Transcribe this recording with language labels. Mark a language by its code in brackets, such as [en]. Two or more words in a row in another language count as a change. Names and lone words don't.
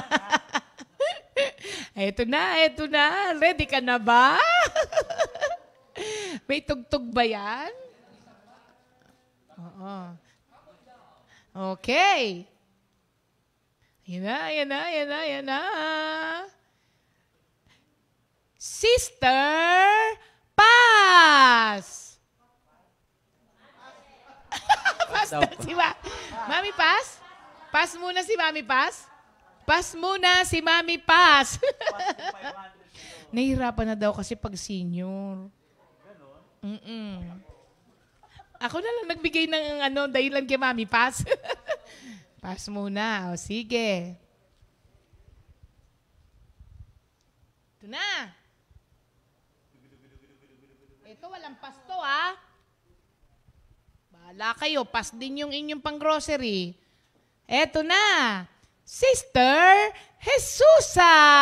[tl] Eto na. Ready ka na ba? May tugtog ba yan? Oo. Okay. Yan na. [en] Sister, pass! [tl] Pass na si Mami, pass? Pass muna si Mami, pass? Pass muna si Mami, pass. Nahihirapan na daw kasi pag senior. Ako na lang nagbigay ng dahilan kay Mami, pass. Pass muna. O, sige. Ito na. Ito, walang pasto, ha? Bahala kayo. Pass din yung inyong pang-grocery. Ito na. Sister Jesusa!